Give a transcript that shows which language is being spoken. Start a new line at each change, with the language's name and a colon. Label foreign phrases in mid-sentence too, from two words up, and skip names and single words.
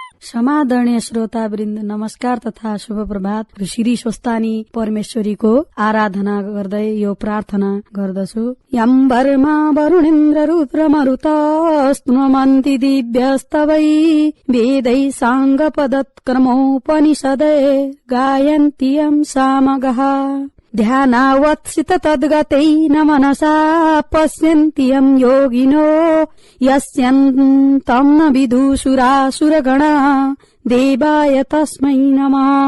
Nepali: समादरणीय श्रोतावृन्द नमस्कार तथा शुभ प्रभात। श्री स्वस्तानी परमेश्वरीको आराधना गर्दै यो प्रार्थना गर्दछु।
Sanskrit: यम वर्मा वरुणेन्द्र रुद्र मरुतस्तुमन्ति दिव्यस्तवै वेदै साङ्ग पदत्क्रमोपनिषदे गायन्ति यं सामगः ध्यानावत्सित तद्गतेन मनसा पश्यन्ति यं योगिनो यस्यन्तं न विदुषुरासुरगणा देवाय तस्मै नमः।